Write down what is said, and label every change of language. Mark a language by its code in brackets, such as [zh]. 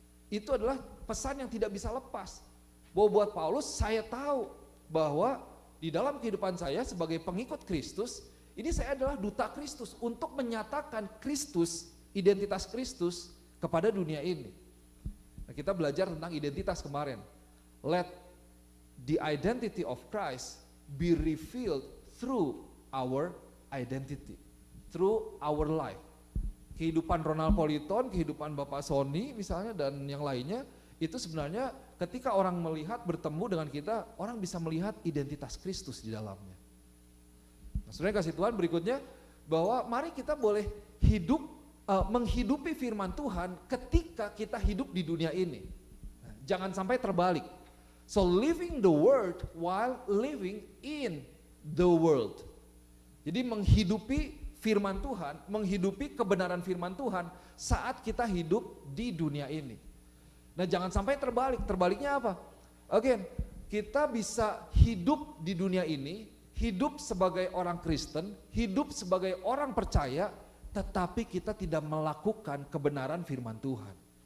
[id] Itu adalah pesan yang tidak bisa lepas. Bahwa buat Paulus, saya tahu bahwa di dalam kehidupan saya sebagai pengikut Kristus, ini saya adalah duta Kristus untuk menyatakan Kristus, identitas Kristus kepada dunia ini. Nah, kita belajar tentang identitas kemarin. [en] Let the identity of Christ be revealed through our identity, through our life. [id] Kehidupan Ronald Politon, kehidupan Bapak Sony misalnya dan yang lainnya, itu sebenarnya ketika orang melihat, bertemu dengan kita, orang bisa melihat identitas Kristus di dalamnya. Nah, saudara kasih Tuhan, berikutnya bahwa mari kita boleh hidup, menghidupi firman Tuhan ketika kita hidup di dunia ini. Nah, jangan sampai terbalik. [en] So living the word while living in the world. [id] Jadi menghidupi firman Tuhan, menghidupi kebenaran firman Tuhan saat kita hidup di dunia ini. Nah, jangan sampai terbalik. Terbaliknya apa? Again, kita bisa hidup di dunia ini, hidup sebagai orang Kristen, hidup sebagai orang percaya, tetapi kita tidak melakukan kebenaran firman Tuhan.